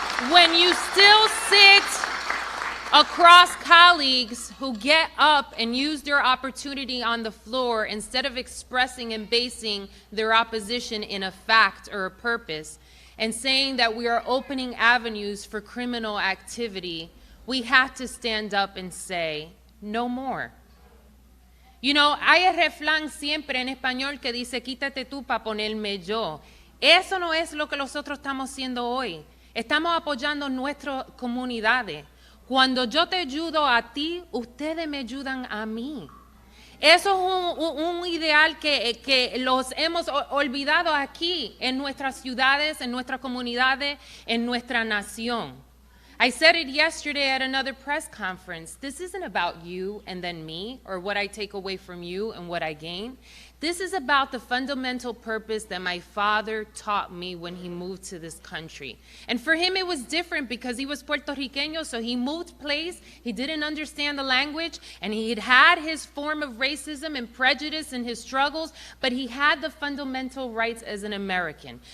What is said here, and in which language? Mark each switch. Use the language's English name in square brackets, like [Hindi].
[English] When you still sit across colleagues who get up and use their opportunity on the floor instead of expressing and basing their opposition in a fact or a purpose, and saying that we are opening avenues for criminal activity, we have to stand up and say, no more. You know, [Spanish] hay el refrán siempre en español que dice, quítate tú para ponerme yo. Eso no es lo que nosotros estamos haciendo hoy. Estamos apoyando nuestras comunidades. Cuando yo te ayudo a ti, ustedes me ayudan a mí. Eso es un ideal que los hemos olvidado aquí, en nuestras ciudades, en nuestras comunidades, en nuestra nación. [English] I said it yesterday at another press conference. This isn't about you and then me, or what I take away from you and what I gain. This is about the fundamental purpose that my father taught me when he moved to this country. And for him it was different because he was Puerto Riqueño, so he moved place, he didn't understand the language, and he had his form of racism and prejudice and his struggles, but he had the fundamental rights as an American.